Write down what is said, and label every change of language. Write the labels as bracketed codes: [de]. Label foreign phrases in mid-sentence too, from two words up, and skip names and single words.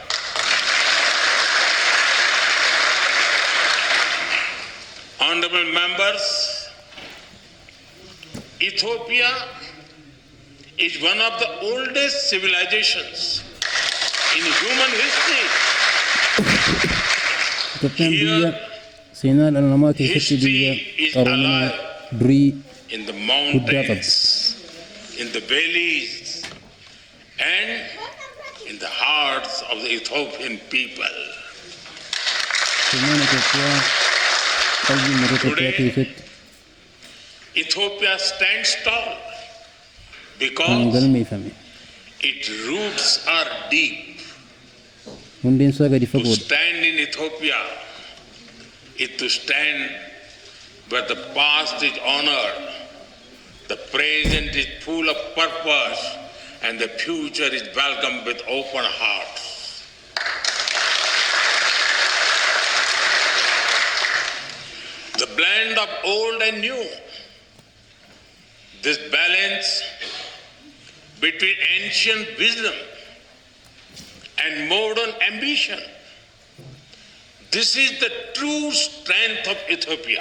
[en] Honorable members, Ethiopia is one of the oldest civilizations in human history. [om] Itoophiyaan biyya seenaa dhala namaa keessatti biyya qaroominaa durii [en] In the [om] guddaa qabdi. [en] mountains, in the valleys, and in the hearts of the Ethiopian people. [om] Seenaan Itoophiyaa qalbii uummata Itoophiyaa keessatti [en] Ethiopia stands tall [om] kan [en] because [om] galmeeffame. [en] its roots are deep. [om] Hundeen isaa gadi [en] To [om] fagoodha. [en] stand in Ethiopia is to stand where the past is honored, the present is full of purpose, and the future is welcomed with open hearts. The blend of old and new, this balance between ancient wisdom and modern ambition, this is the true strength of Ethiopia.